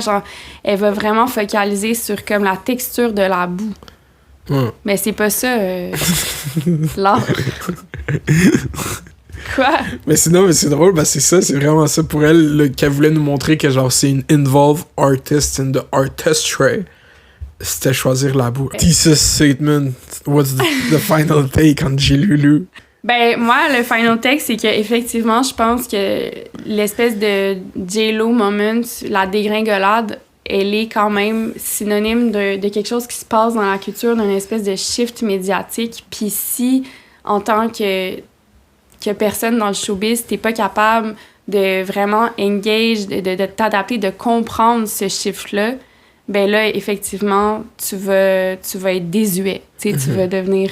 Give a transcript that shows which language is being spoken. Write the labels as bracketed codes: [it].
[fr] Genre, elle va vraiment focaliser sur comme la texture de la boue. Mais c'est pas ça, l'art. Quoi? Mais c'est drôle, c'est ça, c'est vraiment ça pour elle, qu'elle voulait nous montrer que genre c'est une [en] involved artist in the artistry. [fr] C'était choisir la boue. [en] Thesis statement, what's the final take on J-Loulou? [fr] Ben, moi, le final take, c'est qu'effectivement, je pense que l'espèce de J-Lo moment, la dégringolade, elle est quand même synonyme de quelque chose qui se passe dans la culture, d'une espèce de shift médiatique. Puis si, en tant que personne dans le showbiz, t'es pas capable de vraiment engage, de t'adapter, de comprendre ce shift-là, ben là, effectivement, tu vas être désuet. Tu sais, tu vas devenir...